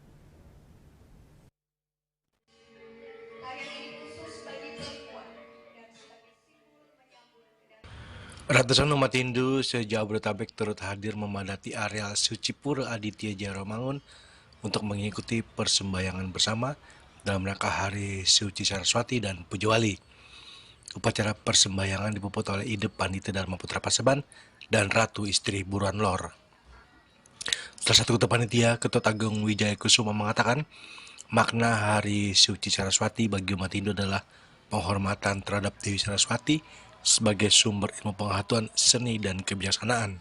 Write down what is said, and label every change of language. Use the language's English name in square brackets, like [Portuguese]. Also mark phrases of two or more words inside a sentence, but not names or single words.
[Indonesian] Ratusan umat Hindu se-Jabodetabek turut hadir memadati areal suci Pura Aditya Jaya Rawamangun untuk mengikuti persembahyangan bersama dalam rangka Hari Suci Saraswati dan Puja Wali. Upacara persembahyangan dipuput oleh Ida Pandita Dharma Putra Paseban dan Ratu Istri Buruan Lor. Salah satu ketua panitia, Ketut Agung Wijaya Kusuma, mengatakan makna Hari Suci Saraswati bagi umat Hindu adalah penghormatan terhadap Dewi Saraswati sebagai sumber ilmu pengetahuan, seni, dan kebijaksanaan.